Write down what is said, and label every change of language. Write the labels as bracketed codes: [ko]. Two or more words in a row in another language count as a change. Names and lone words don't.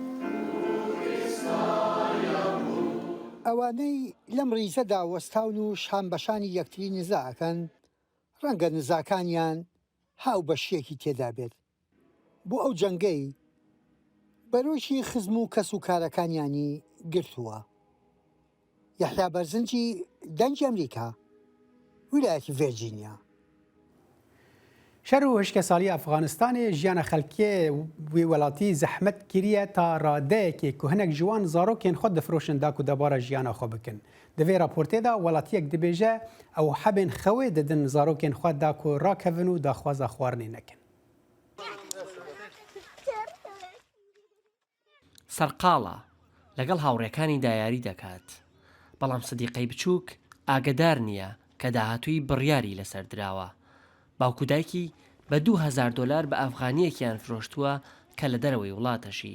[ckb] ئەوانەی لەم ڕیزەدا وەستاون و شان بەشانی یەکتری نزاکەن ڕەنگە نزاکانیان هاو بەشیەکی تێدا بێت بۆ ئەو جەنگەی بەرۆشی خزم و کەس و کارەکانیانی گرتووە. یەحیا بەرزنجی دەنگی ئەمریکا ویلایەتی ڤێرجینیا. [ku] شەر و هشکەسالی ئەفغانستانê jiyana xelkê wê welatî zehmet kiriye ta radeyekê ku hinek ciwan zarokên xwe difroşin da ku debara jiyana xwe bikin. Di vê raportê de welatiyek dibêje ew hebên xewê didin zarokên xwe da ku rakevin û daxwaza xwarinê nekin. [ckb] سەرقاڵە لەگەڵ هاوڕێکانی دایاری دەکات بەڵام سەدیقەی بچووک ئاگدار نییە کە داهاتووی بڕیاری لەسەر دراوە. باوکو دایکی بە $2000 بە ئەفغانیەکیان فرۆشتووە کە لە دەرەوەی وڵاتەشی.